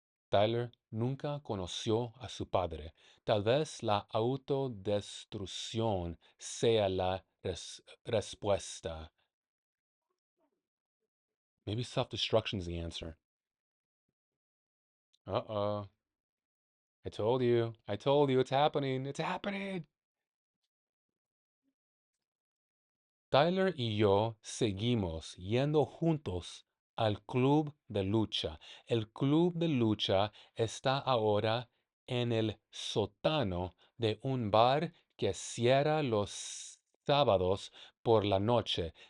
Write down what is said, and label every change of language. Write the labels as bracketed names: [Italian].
[Spanish] Tyler nunca conoció a su padre. Tal vez la autodestrucción sea la respuesta. [English] Maybe self-destruction is the answer. Uh-oh. I told you. I told you it's happening. It's happening. [Spanish] Tyler y yo seguimos yendo juntos al club de lucha. El club de lucha está ahora en el sótano de un bar que cierra los sábados por la noche.